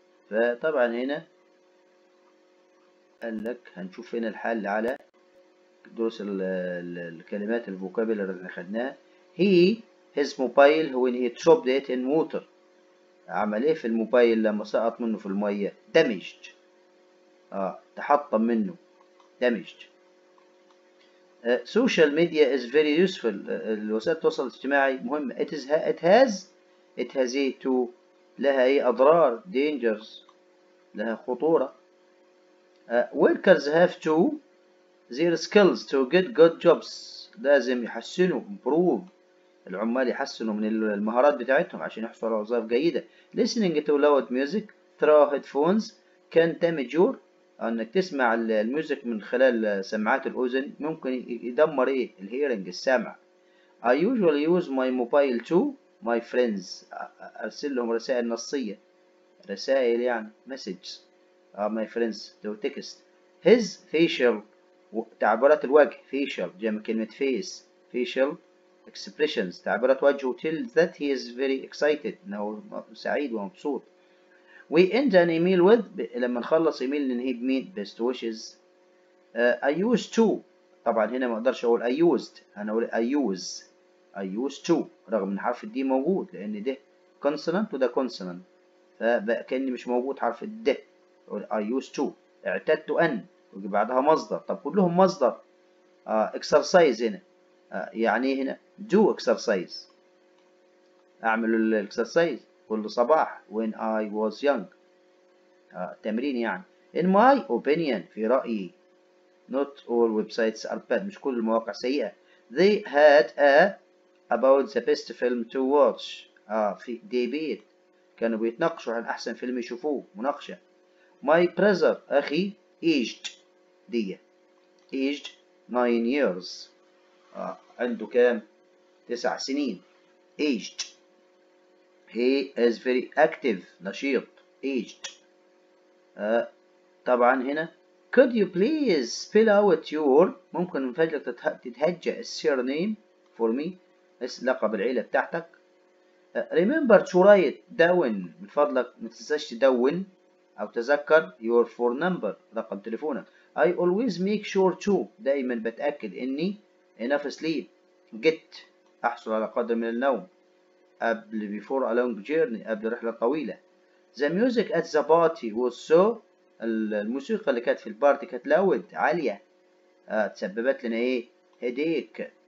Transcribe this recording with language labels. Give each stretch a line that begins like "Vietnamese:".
Arabic: فطبعا هنا قال لك هنشوف هنا الحل على دروس الكلمات الفوكابيلر اللي خدناها.
English: his mobile when he dropped it in water،
Arabic: عمل ايه في الموبايل لما سقط منه في المية؟ damaged، تحطم منه damaged.
English: social media is very useful،
Arabic: الوسائل التواصل الاجتماعي مهمة.
English: it has
Arabic: لها ايه أضرار، dangers لها خطورة.
English: workers have to their skills to get good jobs،
Arabic: لازم يحسنوا improve، العمال يحسنوا من المهارات بتاعتهم عشان يحصلوا على وظائف جيدة.
English: listening to loud music through headphones can damage your،
Arabic: انك تسمع الميوزك من خلال سماعات الأذن ممكن يدمر ايه؟ الهيرنج، السمع.
English: I usually use my mobile to my friends،
Arabic: ارسل لهم رسائل نصية،
English: رسائل يعني messages. my friends to text. his facial،
Arabic: تعبيرات الوجه
English: facial، جمع كلمة face، facial expressions، تعبيرات وجهه tell that he is very excited،
Arabic: انه سعيد ومبسوط.
English: we end an email with،
Arabic: لما نخلص ايميل ننهي بمين؟
English: best wishes. I used to،
Arabic: طبعا هنا ما اقدرش اقول I used، انا اقول I used to، رغم ان حرف الدي موجود لان ده consonant وده consonant، فكأني مش موجود حرف الد.
English: I used to.
Arabic: اعتدت أن، ويجي بعدها مصدر. طب كلهم مصدر. exercise هنا يعني هنا do exercise، أعمل الإكسرسايز كل صباح
English: when I was young،
Arabic: تمرين يعني.
English: in my opinion،
Arabic: في رأيي.
English: not all websites are bad،
Arabic: مش كل المواقع سيئة.
English: they had about the best film to watch، في debate،
Arabic: كانوا بيتناقشوا عن أحسن فيلم يشوفوه، مناقشة.
English: my brother أخي aged aged 9 years،
Arabic: عنده كام؟ 9 سنين.
English: aged. he is very active، نشيط aged. طبعا هنا could you please spell out your،
Arabic: ممكن من فضلك تتهجأ
English: surname for me،
Arabic: لقب العيلة بتاعتك.
English: remember to write down،
Arabic: من فضلك ما تنساش تدون أو تذكر
English: your phone number،
Arabic: رقم تليفونك.
English: I always make sure to، دائما بتأكد إني enough sleep get
Arabic: أحصل على قدر من النوم قبل before a long journey، قبل رحلة طويلة.
English: The music at the party was so،
Arabic: الموسيقى اللي كانت في البارتي كانت loud
English: عالية،
Arabic: تسببت لنا إيه؟
English: headache.